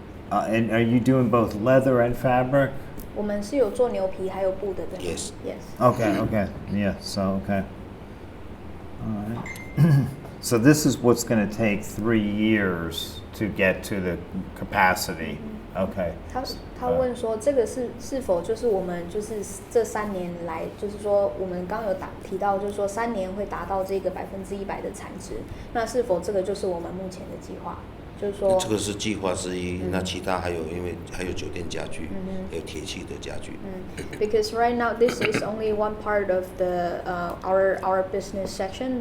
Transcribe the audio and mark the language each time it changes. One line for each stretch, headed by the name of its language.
English: And are you doing both leather and fabric?
Chinese: 我们是有做牛皮还有布的，对吗
English: Yes. Yes. Okay. Yeah. So okay. All right. So this is what's going to take 3 years to get to the capacity. Okay.
Chinese: 他问说，这个是否就是我们就是这3年来，就是说我们刚刚有提到，就是说3年会达到这个100%的产值，那是否这个就是我们目前的计划？就是说，这个是计划之一，那其他还有因为还有酒店家具，还有铁器的家具。
English: Because right now this is only one part of the our business section.